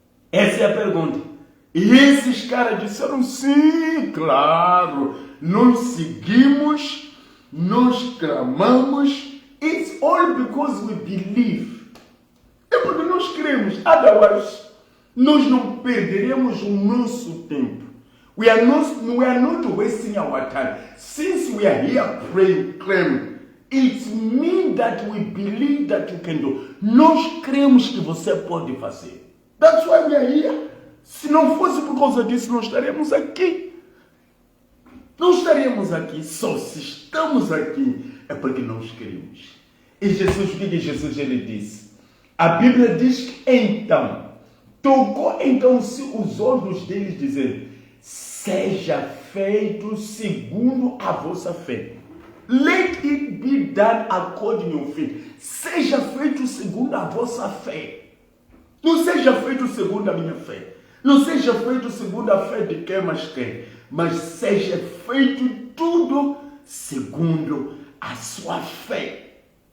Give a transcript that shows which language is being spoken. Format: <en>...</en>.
<pt>Essa é a pergunta. E esses caras disseram, sim, claro, nós seguimos, nós clamamos,</pt> <en>it's all because we believe.</en> <pt>É porque nós cremos, otherwise, nós não perderemos o nosso tempo.</pt> <en>We are not wasting our time. Since we are here praying, claiming, it means that we believe that you can do.</en> <pt>Nós cremos que você pode fazer.</pt> <en>That's why we are here.</en> <pt>Se não fosse por causa disso, não estaríamos aqui. Não estaríamos aqui. Só se estamos aqui é porque nós queremos. E Jesus, o que Jesus ele disse? A Bíblia diz que então, tocou então os olhos deles dizendo, seja feito segundo a vossa fé.</pt> <en>Let it be done according to your faith.</en> <pt>Seja feito segundo a vossa fé. Não seja feito segundo a minha fé. Não seja feito segundo a fé de quem mais quer. Mas seja feito tudo segundo a sua fé.</pt>